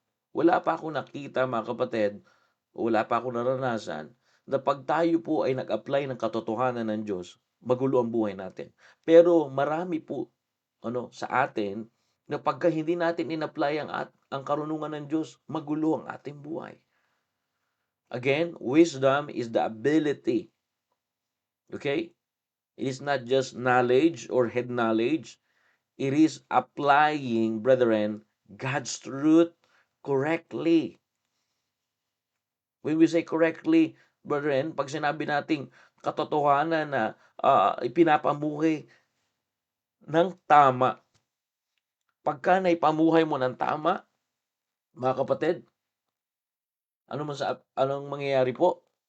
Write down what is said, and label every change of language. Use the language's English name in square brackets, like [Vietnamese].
[Filipino] Wala pa akong nakita, mga kapatid, wala pa akong naranasan, na pag tayo po ay nag-apply ng katotohanan ng Diyos, magulo ang buhay natin. Pero marami po sa atin na pagka hindi natin in-apply ang karunungan ng Diyos, magulo ang ating buhay. [English] Again, wisdom is the ability. Okay? It is not just knowledge or head knowledge. It is applying, brethren, God's truth correctly. When we say correctly, brethren, [Filipino] pag sinabi nating katotohanan na ipinapamuhay ng tama, pagka naipamuhay mo ng tama, mga kapatid, anong mangyayari po?